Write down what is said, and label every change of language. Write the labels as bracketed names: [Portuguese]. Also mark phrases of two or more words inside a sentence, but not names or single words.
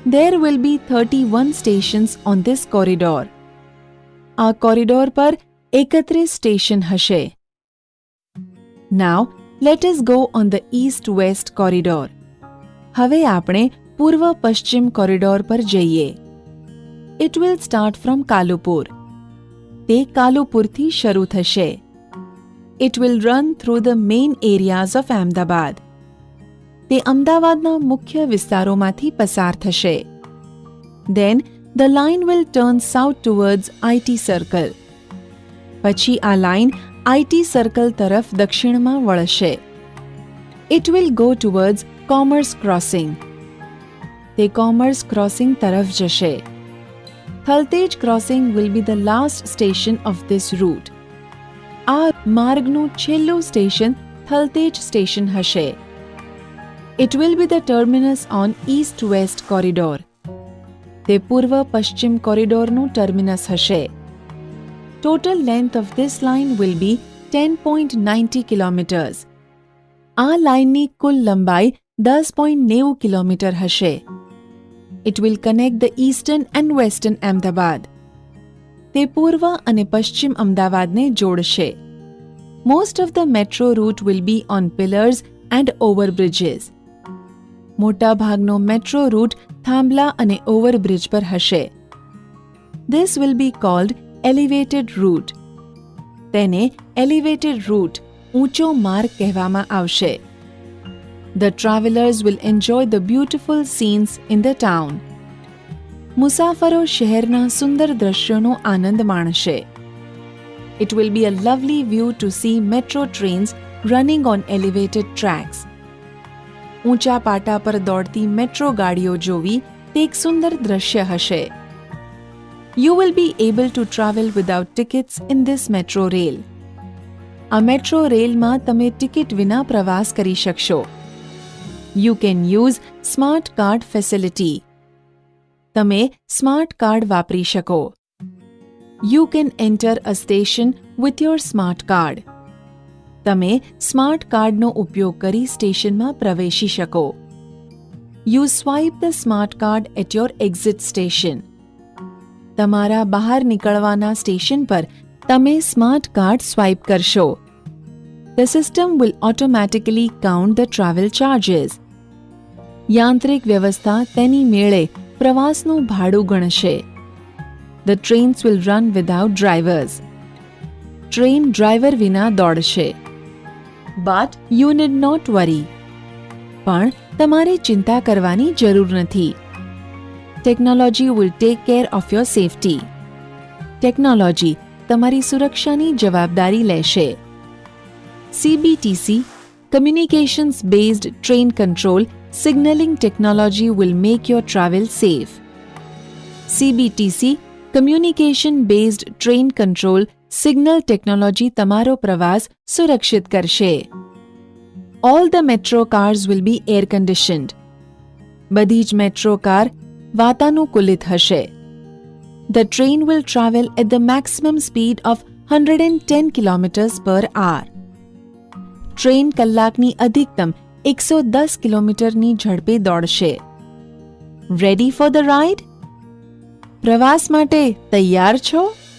[English] There will be 31 stations on this corridor. [Gujarati] આ કોરિડોર પર 31 સ્ટેશન હશે. [English] Now, let us go on the east-west corridor. [Gujarati] હવે આપણે પૂર્વ-પશ્ચિમ કોરિડોર પર જઈએ. [English] It will start from કાલુપુર. [Gujarati] તે કાલુપુરથી શરૂ થશે. [English] It will run through the main areas of Ahmedabad. [Gujarati] તે અમદાવાદના મુખ્ય વિસ્તારોમાંથી પસાર થશે. [English] Then, the line will turn south towards IT Circle. [Gujarati] પછી આ લાઇન IT Circle તરફ દક્ષિણમાં વળશે. [English] It will go towards Commerce Crossing. [Gujarati] તે કોમર્સ ક્રોસિંગ તરફ જશે. [English] થલતેજ ક્રોસિંગ will be the last station of this route. [Gujarati] આ માર્ગનું છેલ્લું સ્ટેશન થલતેજ સ્ટેશન હશે. [English] It will be the terminus on east-west corridor. [Gujarati] તે પૂર્વ-પશ્ચિમ કોરિડોરનું ટર્મિનસ હશે. [English] Total length of this line will be 10.90 kilometers. [Gujarati] આ લાઇનની કુલ લંબાઈ 10.90 કિલોમીટર હશે. [English] It will connect the eastern and western Ahmedabad. [Gujarati] તે પૂર્વ અને પશ્ચિમ અમદાવાદને જોડશે. [English] Most of the metro route will be on pillars and overbridges. [Gujarati] મોટા ભાગનો [English] metro route [Gujarati] થાંભલા અને ઓવરબ્રિજ પર હશે. [English] This will be called elevated route. [Gujarati] તેને [English] elevated route, [Gujarati] ઊંચો માર્ગ કહેવામાં આવશે. [English] The travelers will enjoy the beautiful scenes in the town. [Gujarati] મુસાફરો શહેરના સુંદર દ્રશ્યોનો આનંદ માણશે. [English] It will be a lovely view to see metro trains running on elevated tracks. [Gujarati] ઊંચા પાટા પર દોડતી મેટ્રો ગાડીઓ જોવી તે એક સુંદર દ્રશ્ય હશે. [English] You will be able to travel without tickets in this metro rail. [Gujarati] આ મેટ્રો રેલમાં તમે ટિકિટ વિના પ્રવાસ કરી શકશો. [English] You can use smart card facility. [Gujarati] તમે [English] smart card [Gujarati] વાપરી શકો. [English] You can enter a station with your smart card. [Gujarati] તમે [English] smart cardનો [Gujarati] ઉપયોગ કરી સ્ટેશનમાં પ્રવેશી શકો. [English] You swipe the smart card at your exit station. [Gujarati] તમારા બહાર નીકળવાના સ્ટેશન પર તમે [English] smart card swipe [Gujarati] કરશો. [English] The system will automatically count the travel charges. [Gujarati] યાંત્રિક વ્યવસ્થા તેની મેળે પ્રવાસનું ભાડું ગણશે. [English] The trains will run without drivers. [Gujarati] ટ્રેન ડ્રાઈવર વિના દોડશે. [English] But you need not worry. [Gujarati] પણ તમારે ચિંતા કરવાની જરૂર નથી. [English] Technology will take care of your safety. [Gujarati] ટેકનોલોજી તમારી સુરક્ષાની જવાબદારી લેશે. [English] CBTC, Communications Based Train Control Signaling Technology will make your travel safe. [Gujarati] CBTC, [English] Communication Based Train Control Signal Technology [Gujarati] તમારો પ્રવાસ સુરક્ષિત કરશે. [English] All the metro cars will be air conditioned. [Gujarati] બધી જ [English] metro car [Gujarati] વાતાનુકૂલિત હશે. [English] The train will travel at the maximum speed of 110 kilometers per hour. [Gujarati] ટ્રેન કલાકની અધિકતમ 110 કિલોમીટરની ઝડપે દોડશે. [English] Ready for the ride? [Gujarati] પ્રવાસ માટે તૈયાર છો?